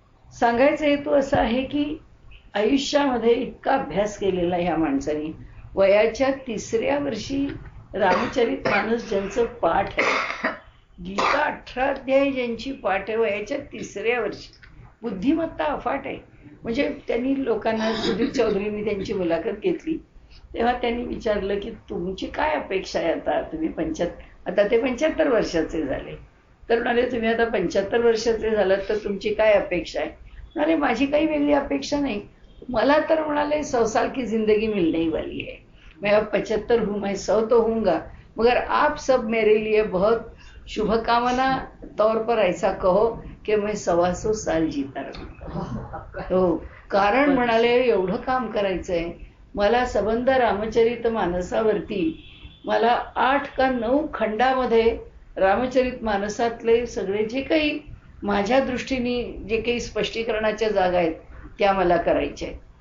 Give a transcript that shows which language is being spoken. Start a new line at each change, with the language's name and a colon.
Marathi: सांगायचा हेतू असा आहे की आयुष्यामध्ये इतका अभ्यास केलेला ह्या माणसाने, वयाच्या 3ऱ्या वर्षी रामचरित मानस ज्यांचं पाठ आहे, गीता 18 अध्याय ज्यांची पाठ आहे वयाच्या 3ऱ्या वर्षी, बुद्धिमत्ता अफाट आहे. म्हणजे त्यांनी लोकांना, सुधीर चौधरींनी त्यांची मुलाखत घेतली तेव्हा त्यांनी विचारलं की तुमची काय अपेक्षा आहे, आता तुम्ही आता ते 75 वर्षाचे झाले, तर म्हणाले तुम्ही आता 75 वर्षाचे झालात तर तुमची काय अपेक्षा आहे. म्हणाले माझी काही वेगळी अपेक्षा नाही, मला तर म्हणाले
Hindi: 100 साल की जिंदगी मिलने वाली है, मैं अब 75 हूँ, मैं 100 तो हूँगा, मगर आप सब मेरे लिए बहुत शुभकामना तौर पर ऐसा कहो कि मैं 125 साल जीता रहूंगा.
Marathi: हो, कारण म्हणाले एवढं काम करायचंय मला. सबंध रामचरित मानसावरती मला 8 का 9 खंडामध्ये रामचरित मानसातले सगळे जे काही माझ्या दृष्टीने जे काही स्पष्टीकरणाच्या जागा आहेत त्या मला करायच्या आहेत.